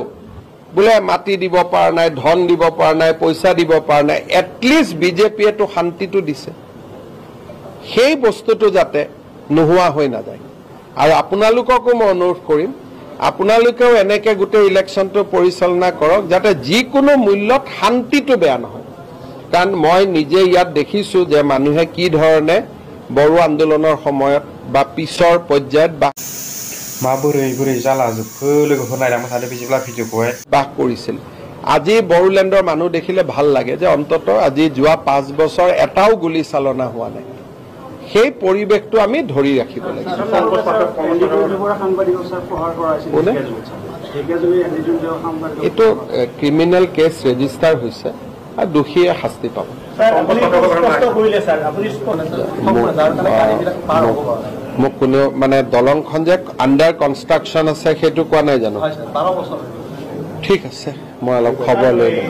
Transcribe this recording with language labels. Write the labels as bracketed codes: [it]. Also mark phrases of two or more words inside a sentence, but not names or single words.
[as] বুলে মাটি দিব পাৰ নাই ধন দিব পাৰ নাই পইচা দিব পাৰ নাই এটলিষ্ট বিজেপিয়ে তো শান্তিটো দিছে সেই বস্তুটো যাতে নোহোৱা হৈ না যায় আৰু আপোনালোককো মই অনুৰোধ কৰিম আপোনালোকেও এনেকে গুটে ইলেকশনটো পৰিচালনা কৰক যাতে যিকোনো মূল্যত শান্তিটো বেয়া নহয় কাৰণ মই নিজে ইয়াত দেখিছো যে মানুহে কি ধৰণে বড়ো আন্দোলনৰ সময়ত বা পিছৰ পৰ্যায়ত বা [brx] माबोरै जाला जोबखो लोगोफोर नायलांबाय थादो बिदिब्ला भिडिअखौहाय [as] বাস কৰিছিল আজি বড়োলেণ্ডৰ মানুহ দেখিলে ভাল লাগে যে অন্তত আজি যোৱা 5 বছৰ এটাও গুলি চালনা হোৱা নাই সেই পৰিবেশটো আমি ধৰি ৰাখিব লাগিব এটো [en] criminal case register [as] হৈছে আৰু দোষীয়ে শাস্তি পাব মোক কোনো মানে দলংখন যে [en] under construction [as] আছে সেইটো কোৱা নাই জানো ঠিক আছে মই অলপ খবৰ লৈ লম